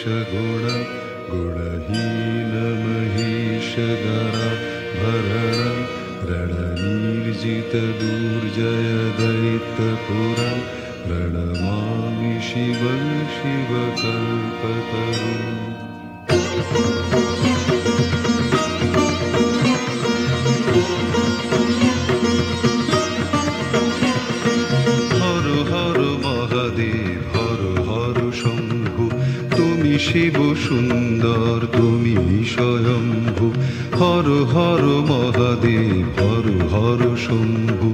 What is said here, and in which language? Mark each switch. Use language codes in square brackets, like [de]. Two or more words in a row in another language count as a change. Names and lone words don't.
[sa] गुण गुणहीन महेश गरा भरण रणनीर्जित दुर्जय दैत्यपुरा प्रणमामि शिवं शिवकल्पतरुम्। [bn] শিব সুন্দর তুমি স্বয়ম্ভু, হর হর মহাদেব হর হর শম্ভু।